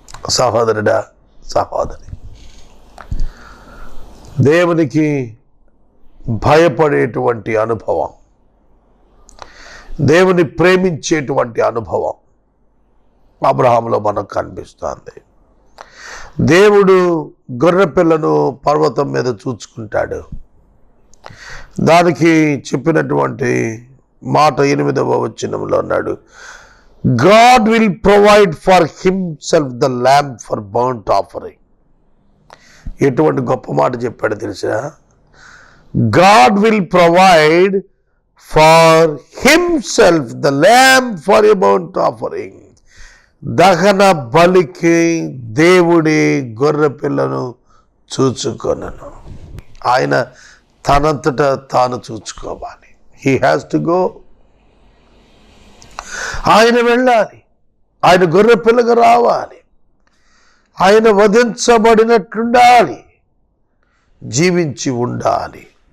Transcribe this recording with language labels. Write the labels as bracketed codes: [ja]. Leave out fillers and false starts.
[te] సహోదరుడా, సహోదరి, దేవునికి భయపడేటువంటి అనుభవం, దేవుని ప్రేమించేటువంటి అనుభవం అబ్రహాములో మనకు కనిపిస్తుంది. దేవుడు గొర్రెపిల్లను పర్వతం మీద చూచుకుంటాడు. దానికి చెప్పినటువంటి మాట 8వ వచనంలో అన్నాడు, [en] God will provide for himself the lamb for burnt offering. [te] ఎటువంటి గొప్ప మాట చెప్పాడు తెలుసా? [en] God will provide for himself the lamb for a burnt offering. [te] దహన బలికి దేవుడి గొర్రె పిల్లను చూచుకొనను. ఆయన తనంతట తాను చూచుకోవాలి. [en] He has to go. [te] ఆయన వెళ్ళాలి, ఆయన గొర్రె పిల్లగా రావాలి, ఆయన వధించబడినట్లుండాలి, జీవించి ఉండాలి.